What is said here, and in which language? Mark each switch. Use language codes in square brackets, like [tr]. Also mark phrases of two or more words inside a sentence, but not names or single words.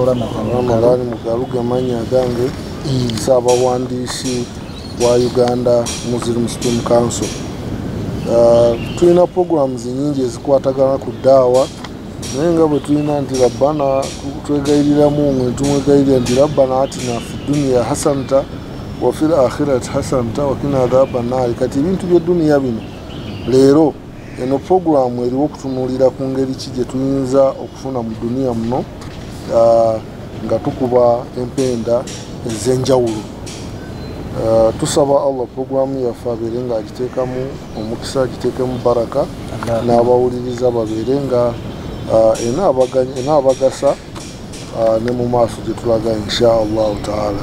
[lg] Ramadan Mugalu gamanya gange. Ssaabawandiisi wa Uganda Muslim Supreme Council. Tulina programs nyingi ezikwatagana ku ddaawa, naye nga bwe tulina nti Rabbana twegayiriramu mwe tumwegayirira nti [ar] ربنا آتنا في الدنيا حسنة وفي الآخرة حسنة وقنا عذاب النار. [lg] Kati ebintu by'edduniya bino leero eno programu eriwo okutunuulira ku ngeri ki gye tuyinza okufuna mu duniya muno nga tukuba empenda ez'enjawulo. Tusaba Allah programu yaffe abeere nga agiteekamu omukisa, agiteekemu baraka, n'abawuliriza babeere nga enaabagasa ne mu maaso gye tulaga [ar] إن شاء الله تعالى.